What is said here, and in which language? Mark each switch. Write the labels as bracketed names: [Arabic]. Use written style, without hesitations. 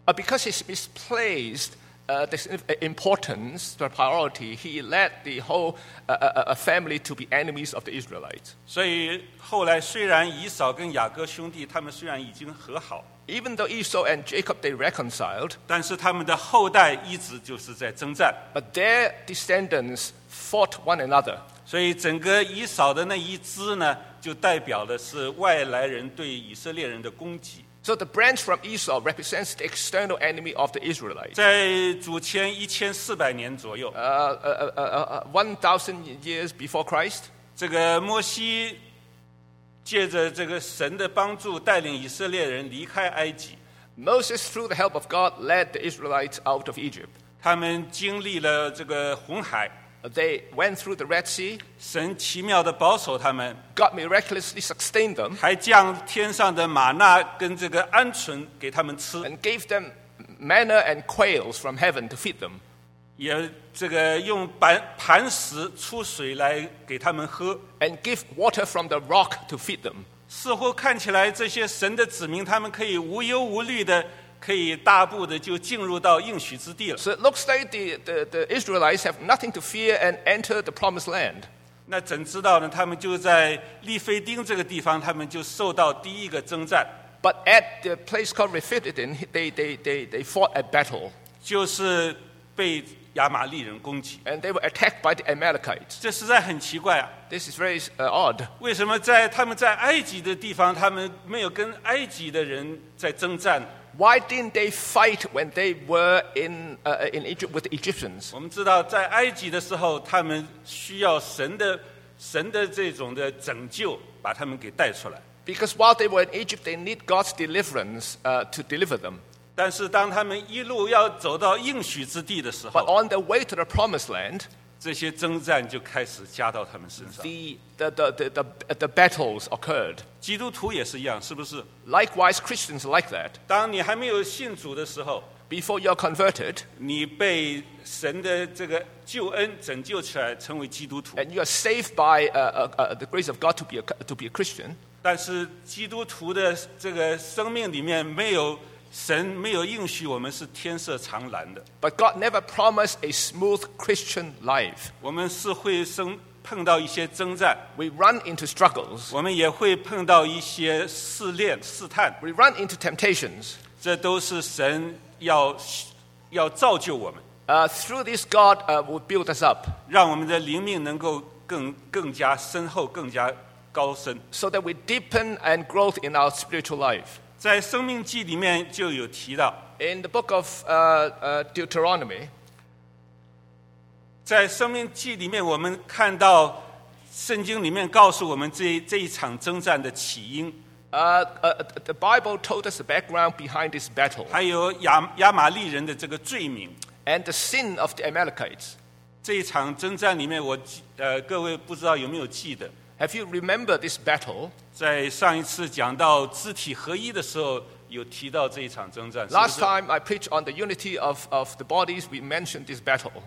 [English] Because he misplaced the importance, the priority, he led the whole family to be enemies of the Israelites. [Chinese] 所以后来虽然以扫跟雅各兄弟他们虽然已经和好。 [English] Even though Esau and Jacob they reconciled, [Chinese] 但是他们的后代一直就是在征战。 [English] But their descendants fought one another. [Chinese] 所以整个以扫的那一支呢，就代表的是外来人对以色列人的攻击。 [English] So the branch from Esau represents the external enemy of the Israelites. [Chinese] 在主前1400年左右。 [English] 1000 years before Christ. [Chinese] 这个摩西借着这个神的帮助带领以色列人离开埃及。 [English] Moses through the help of God led the Israelites out of Egypt. [Chinese] 他们经历了这个红海。 [English] They went through the Red Sea. [Chinese] 神奇妙地保守他们。 [English] God miraculously sustained them. [Chinese] 还降天上的玛纳跟这个鹌鹑给他们吃。 [English] And gave them manna and quails from heaven to feed them. [Chinese] 也这个用磐石出水来给他们喝。 [English] And give water from the rock to feed them. [Chinese] 似乎看起来这些神的子民他们可以无忧无虑的可以大步的就进入到应许之地了。 [English] So it looks like the Israelites have nothing to fear and enter the promised land. [Chinese] 那怎知道呢，他们就在利非丁这个地方他们就受到第一个征战。 [English] But at the place called Rephidim they fought a battle. [Chinese] 就是被亚玛利人攻击。 [English] And they were attacked by the Amalekites. [Chinese] 这实在很奇怪啊。 [English] This is very odd. [Chinese] 为什么他们在埃及的地方他们没有跟埃及的人在征战？ [English] Why didn't they fight when they were in Egypt with the Egyptians? [Chinese] 我们知道在埃及的时候他们需要神的这种的拯救把他们给带出来。 [English] Because while they were in Egypt they need God's deliverance to deliver them. [Chinese] 但是当他们一路要走到应许之地的时候， [English] But on the way to the promised land, [Chinese] 这些征战就开始加到他们身上。 [English] The battles occurred. [Chinese] 基督徒也是一样，是不是？ [English] Likewise, Christians like that. [Chinese] 当你还没有信主的时候， [English] Before you're converted, [Chinese] 你被神的这个救恩拯救起来成为基督徒。 [English] And you are saved by the grace of God to be a Christian. [Chinese] 但是基督徒的这个生命里面没有神没有应许我们是天色常蓝的。 [English] But God never promised a smooth Christian life. [Chinese] 我们是会碰到一些征战。 [English] We run into struggles. [Chinese] 我们也会碰到一些试炼、试探。 [English] We run into temptations. [Chinese] 这都是神要造就我们。 [English] Through this God will build us up. [Chinese] 让我们的灵命能够更加深厚、更加高深。 [English] So that we deepen and grow in our spiritual life. [Chinese] 在《生命记》里面就有提到。 [English] In the book of Deuteronomy, [Chinese] 在《生命记》里面，我们看到圣经里面告诉我们这一场征战的起因。 [English] The Bible told us the background behind this battle. [Chinese] 还有亚玛利人的这个罪名。 [English] And the sin of the Amalekites. [Chinese] 这一场征战里面，各位不知道有没有记得。 [English] Have you remembered this battle? [Chinese] 在上一次讲到肢体合一的时候，有提到这一场征战。 [English] Last time I preached on the unity of the bodies, we mentioned this battle.